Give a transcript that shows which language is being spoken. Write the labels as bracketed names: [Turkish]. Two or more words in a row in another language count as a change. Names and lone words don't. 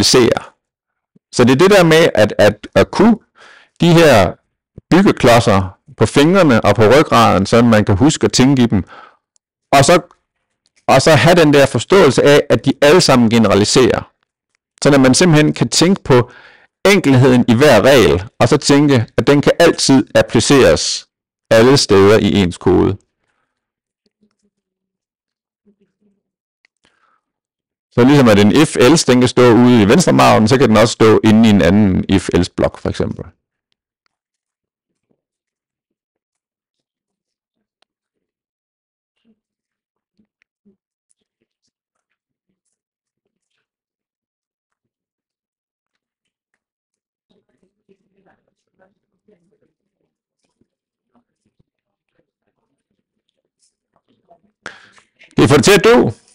[Danish] Så det er det der med, at kunne de her byggeklodser på fingrene og på ryggraden, så man kan huske at tænke i dem, og så have den der forståelse af, at de alle sammen generaliserer. Så at man simpelthen kan tænke på enkelheden i hver regel, og så tænke, at den kan altid appliceres alle steder i ens kode. Så ligesom at en if-else, den kan stå ude i venstre margen, så kan den også stå inde i en anden if-else blok, for eksempel. Det er for det til at du.